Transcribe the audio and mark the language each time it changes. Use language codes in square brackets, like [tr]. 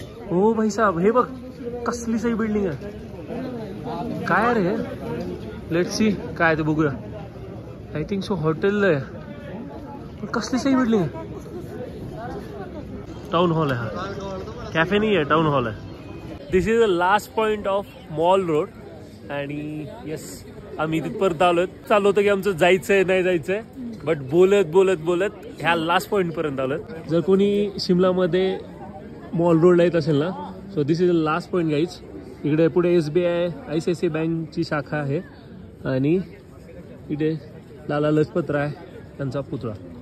[mr] हो भाई साहेब, हे बघ कसली सही बिल्डिंग आहे. काय रे, [en] let's see [mr] काय ते बघूया. [en] I think so [mr] हॉटेल आहे, पण कसली सही बिल्डिंग आहे. टाउन हॉल आहे हा, कॅफे नाही आहे, टाउन हॉल आहे. [en] This is the last point of mall road. [mr] आणि येस, आम्ही तिथपर्यंत आलोय. चालू होतं की आमचं जायचंय नाही जायचंय, बट बोलत बोलत बोलत ह्या लास्ट पॉइंट पर्यंत आलोय. जर कोणी शिमलामध्ये मॉल रोडला येत असेल ना, [en] So this is the last point guys. [mr] इकडे पुढे SBI ICICI बँकची शाखा आहे आणि इकडे लाला लजपत राय यांचा पुतळा.